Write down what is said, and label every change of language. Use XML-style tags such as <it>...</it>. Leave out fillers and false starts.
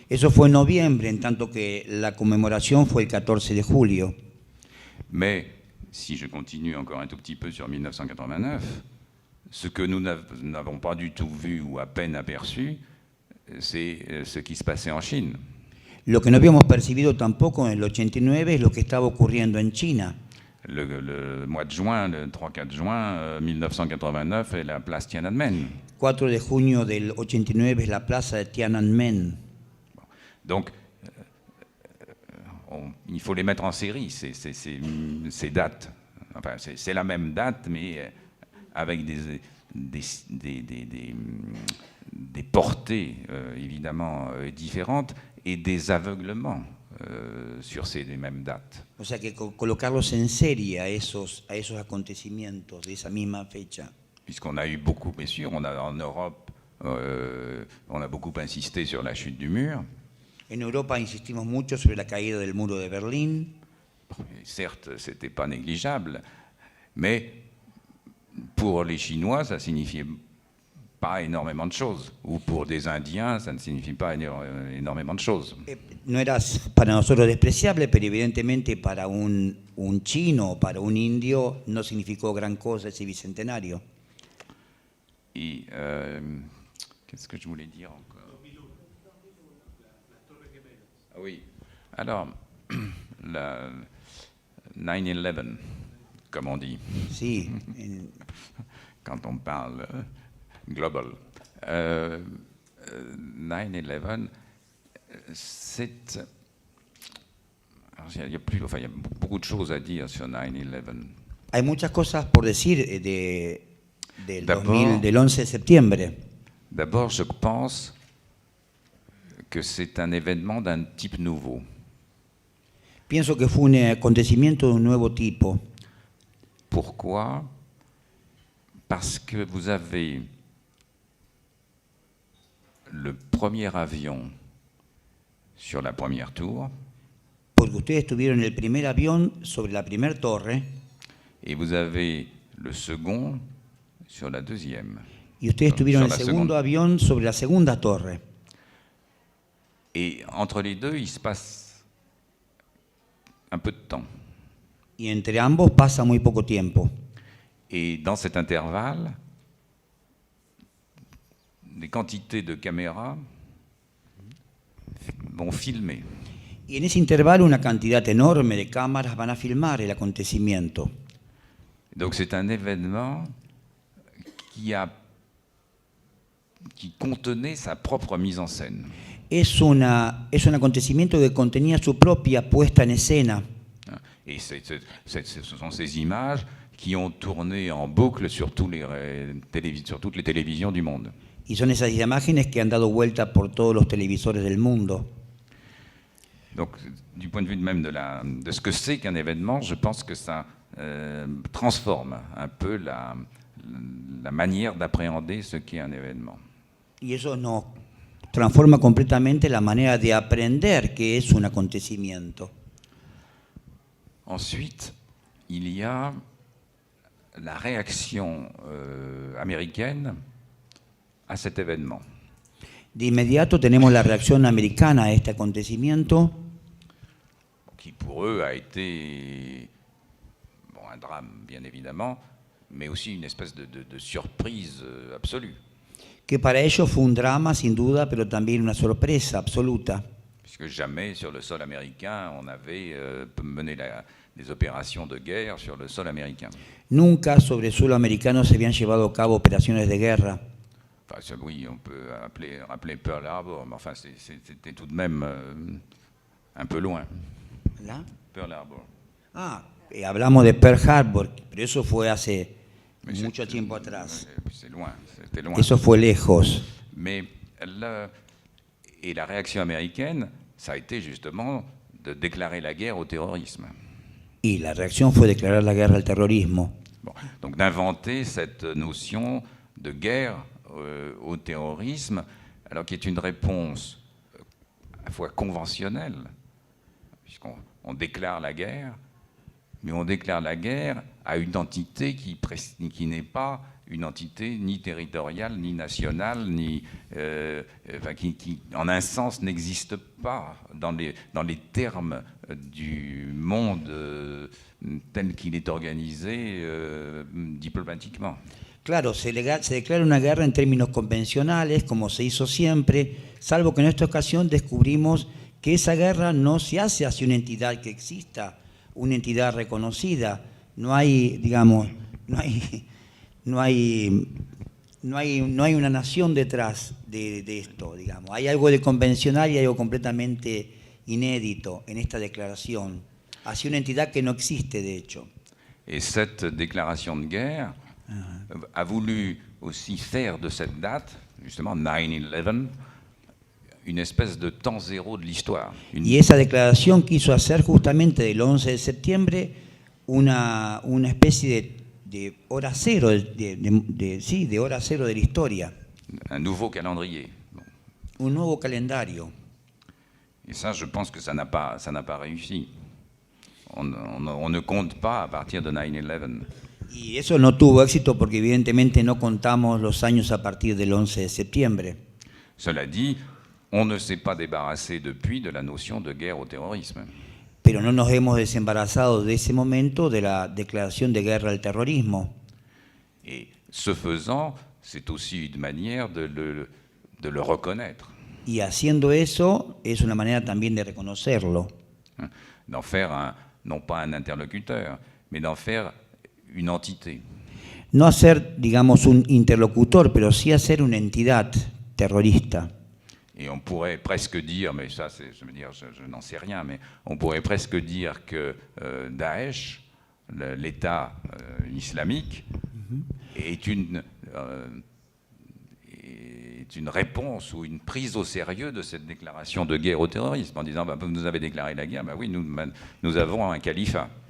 <es>Eso fue en noviembre, en tanto que la conmemoración fue el 14 de julio.</es> <fr>Mais si je continue encore un tout petit peu sur 1989, ce que nous n'avons pas du tout vu ou à peine aperçu, c'est ce qui se passait en Chine.</fr> <es>Lo que no habíamos percibido tampoco en el 89 es lo que estaba ocurriendo en China.</es> <fr>Le mois de juin, le 3-4 juin 1989, est la place Tiananmen.</fr> <es>4 de junio del 89 es la plaza de Tiananmen.</es> <fr>Donc, il faut les mettre en série, ces dates. Enfin, c'est la même date, mais avec des portées évidemment différentes et des aveuglements sur ces mêmes dates.</fr> <es>O sea que colocarlos en serie a esos acontecimientos de esa misma fecha.</es> <fr>Puisqu'on a eu beaucoup, bien sûr, en Europe, on a beaucoup insisté sur la chute du mur.</fr> <es>En Europa insistimos mucho sobre la caída del muro de Berlín.</es> <fr>Et certes, ce n'était pas négligeable, mais pour les Chinois, ça ne signifiait pas énormément de choses. Ou pour des Indiens, ça ne signifie pas énormément de choses.</fr> <es>No era para nosotros despreciable, pero evidentemente para un chino o para un indio no significó gran cosa ese bicentenario.</es> <fr>Et qu'est-ce que je voulais dire encore? Ah oui. Alors, la 9/11, comme on dit.</fr> <es>Sí.</es> <fr>Quand on parle global. 9/11, c'est... Il y a beaucoup de choses à dire sur 9/11.</fr> <es>Hay muchas cosas por decir del 11 de septiembre.</es> <fr>D'abord, je pense que c'est un événement d'un type nouveau.</fr> <es>Pienso que fue un acontecimiento de un nuevo tipo.</es> <fr>Pourquoi? Parce que vous avez le premier avion sur la première tour.</fr> <es>Porque ustedes tuvieron el primer avión sobre la primera torre.</es> <fr>Et vous avez le second sur la deuxième.</fr> <es>Y ustedes tuvieron el la segundo avión sobre la segunda torre.</es> <fr>Et entre les deux, il se passe un peu de temps.</fr> <es>Y entre ambos pasa muy poco tiempo.</es> <fr>Et dans cet intervalle, des quantités de caméras vont filmer.</fr> <es>Y en ese intervalo una cantidad enorme de cámaras van a filmar el acontecimiento.</es> <fr>Donc c'est un événement qui contenait sa propre mise en scène.</fr> <es>Es un acontecimiento que contenía su propia puesta en escena.</es> <fr>Et ce sont ces images qui ont tourné en boucle sur toutes les télévisions du monde.</fr> <es>Y son esas imágenes que han dado vuelta por todos los televisores del mundo.</es> <fr>Donc, du point de vue même de ce que c'est qu'un événement, je pense que ça transforme un peu la manière d'appréhender ce qu'est un événement.</fr> <es>Y eso nos transforma completamente la manera de aprender qué es un acontecimiento.</es> <fr>Ensuite, il y a la réaction américaine à cet événement.</fr> <es>De inmediato tenemos la reacción americana a este acontecimiento,</es> <fr>qui pour eux a été un drame, bien évidemment, mais aussi une espèce de surprise absolue.</fr> <es>que para ellos fue un drama sin duda, pero también una sorpresa absoluta.</es> <fr>Puisque jamais sur le sol américain on avait mené des opérations de guerre sur le sol américain.</fr> <es>Nunca sobre suelo americano se habían llevado a cabo operaciones de guerra.</es> <fr>Enfin, oui, on peut rappeler Pearl Harbor, mais enfin c'était tout de même un peu loin.</fr> <es>¿La? Pearl Harbor. Hablamos de Pearl Harbor, pero eso fue hace mucho tiempo atrás.</es> <fr>C'est loin, c'était loin.</fr> <es>Eso fue lejos.</es> <fr>Mais la réaction américaine, ça a été justement de déclarer la guerre au terrorisme.</fr> <es>Y la reacción fue declarar la guerra al terrorismo.</es> <fr>Bon. Donc d'inventer cette notion de guerre au terrorisme, alors qui est une réponse à la fois conventionnelle, puisqu'on déclare la guerre, mais on déclare la guerre à une entité qui n'est pas une entité ni territoriale, ni nationale, ni, qui, en un sens, n'existe pas dans les termes du monde tel qu'il est organisé diplomatiquement.</fr> <es>Claro, se declara una guerra en términos convencionales, como se hizo siempre, salvo que en esta ocasión descubrimos que esa guerra no se hace hacia una entidad que exista, una entidad reconocida. No hay, digamos, no hay una nación detrás de esto, digamos. Hay algo de convencional y algo completamente inédito en esta declaración, hacia una entidad que no existe, de hecho.</es> <fr>Et cette déclaration de guerre a voulu aussi faire de cette date, justement 9/11, une espèce de temps zéro de l'histoire.</fr> <es>Y esa declaración quiso hacer justamente del 11 de septiembre una especie de hora cero, de hora cero de la historia.</es> <fr>Un nouveau calendrier.</fr> <es>Un nuevo calendario.</es> <fr>Et ça, je pense que ça n'a pas réussi. On ne compte pas à partir de 9/11.</fr> <es>Y eso no tuvo éxito porque evidentemente no contamos los años a partir del 11 de septiembre.</es> <fr>Cela dit, on ne s'est pas débarrassé depuis de la notion de guerre au terrorisme.</fr> <es>Pero no nos hemos desembarazado de ese momento de la declaración de guerra al terrorismo.</es> <fr>Et ce faisant, c'est aussi une manière de le reconnaître.</fr> <es>Y haciendo eso es una manera también de reconocerlo.</es> <fr>D'en faire non pas un interlocuteur, mais d'en faire une entité.</fr> <es>No hacer, digamos, un interlocutor, pero sí hacer una entidad terrorista.</es> <fr>Et on pourrait presque dire, mais ça, je veux dire, je n'en sais rien, mais on pourrait presque dire que Daesh, l'État islamique, est une réponse ou une prise au sérieux de cette déclaration de guerre au terrorisme, en disant, vous nous avez déclaré la guerre, oui, nous avons un califat.</fr>